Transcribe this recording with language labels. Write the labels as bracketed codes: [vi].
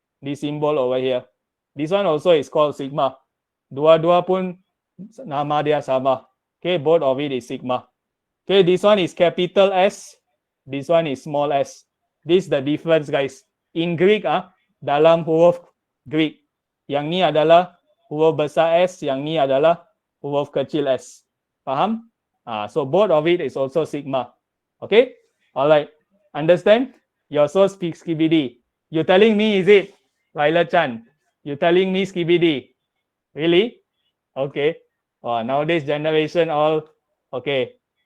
[en] This symbol over here. This one also is called sigma. [ms] Dua-dua pun nama dia sama. [en] Okay, both of it is sigma. Okay, this one is capital S. This one is small s. This is the difference guys. In Greek, [ms] dalam huruf Greek. Yang ni adalah huruf besar S, yang ni adalah huruf kecil s. Faham? [en] So both of it is also sigma. Okay? Alright. Understand? You also speak skibidi. You telling me, is it? Violet Chan. You telling me skibidi? Really? Okay. Nowadays generation all okay.